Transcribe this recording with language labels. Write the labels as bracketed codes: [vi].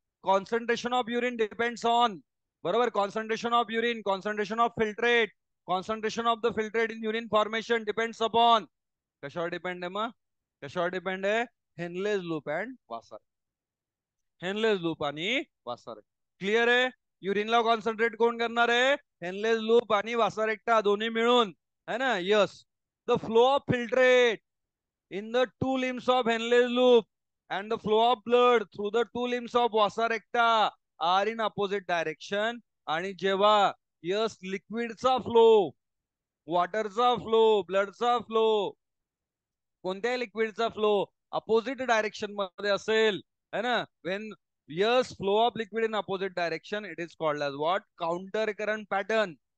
[en] concentration of urine depends on, बरोबर, concentration of urine, concentration of filtrate, concentration of the filtrate in urine formation depends upon, [mr] कशावर depend आहे मग, कशावर depend आहे, [en] Henle's loop and vasa, Henle's loop आणि vasa. [mr] Clear आहे. युरिनला concentrate कोण करणार आहे, हेनलेस लूप आणि वासा रेक्टा दोन्ही मिळून, है ना. [en] Yes, the flow of filtrate in the 2 limbs of Henle's loop and the flow of blood through the 2 limbs of vasa recta are in opposite direction. [mr] आणि जेव्हा यस लिक्विडचा फ्लो, वॉटरचा फ्लो, ब्लडचा फ्लो, कोणत्याही लिक्विडचा flow opposite direction मध्ये असेल, है ना. [en] When yes flow of liquid in opposite direction it is called as what, counter current pattern.